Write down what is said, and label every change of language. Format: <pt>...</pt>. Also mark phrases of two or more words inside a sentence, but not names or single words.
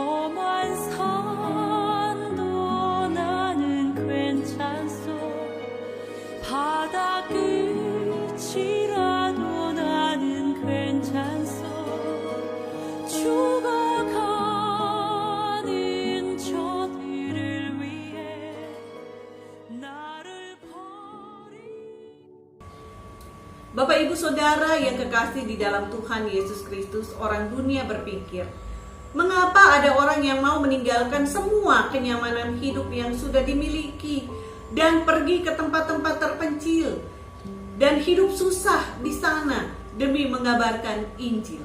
<ko>험한 산도 나는 괜찮소 바다 끝이라도 나는 괜찮소 죽어가는 저들을 위해 나를 버리</ko> <id>Bapak Ibu Saudara yang kekasih di dalam Tuhan Yesus Kristus, orang dunia berpikir, mengapa ada orang yang mau meninggalkan semua kenyamanan hidup yang sudah dimiliki dan pergi ke tempat-tempat terpencil dan hidup susah di sana demi mengabarkan Injil.</id>